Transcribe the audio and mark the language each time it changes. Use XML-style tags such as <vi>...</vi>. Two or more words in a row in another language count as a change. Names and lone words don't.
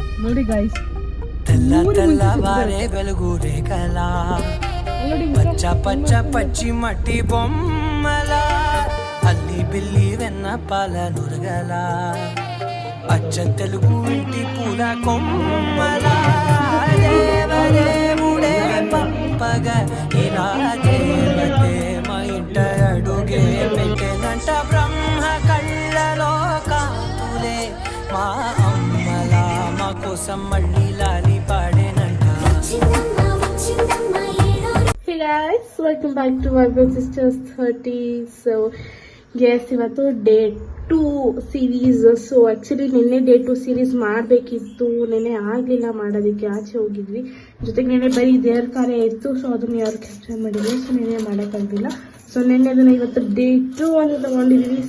<kn>ನೋಡಿ ಗಾಯ್ಸ್,</kn> <te>తెల్లవారే వెలుగురే కలా పచ్చ పచ్చ పచ్చి మట్టి బొమ్మల అల్లి బిల్లి వెన్న పాల నురగల అచ్చ తెలుగు ఇంటి పూల కొమ్మల దేవదేవుడే పంపగ ఇలా దేవతే మా ఇంట అడుగే పెట్టెనంట బ్రహ్మ కళ్ళలో కాతులే మా అమ్మల మా కోసం మళ్ళీ లాలి పాడేనంట.</te> <en>Hey guys, welcome back to my Big Sisters 30. So yes,</en> <kn>ಇವತ್ತು</kn> <en>day 2 series. so actually</en> <kn>ನಿನ್ನೆ</kn> <en>day 2 series</en> <kn>ಮಾಡಬೇಕಿತ್ತು, ನಿನ್ನೆ ಆಗಲಿಲ್ಲ ಮಾಡೋದಕ್ಕೆ, ಆಚೆ ಹೋಗಿದ್ವಿ. ಜೊತೆಗೆ ನಿನ್ನೆ ಬರೀ ದೇವ್ರ ಕಾರ್ಯ ಇತ್ತು, ಸೊ ಅದನ್ನು ಯಾರು ಕ್ಯಾಪ್ಚರ್ ಮಾಡಿದ್ವಿ, ಸೊ ನಿನ್ನೆ ಮಾಡೋಕ್ಕಾಗಲಿಲ್ಲ. ಸೊ ನಿನ್ನೆ ಅದನ್ನು ಇವತ್ತು ಡೇ 2 ಅಂತ ತೊಗೊಂಡಿದ್ವಿ.</kn>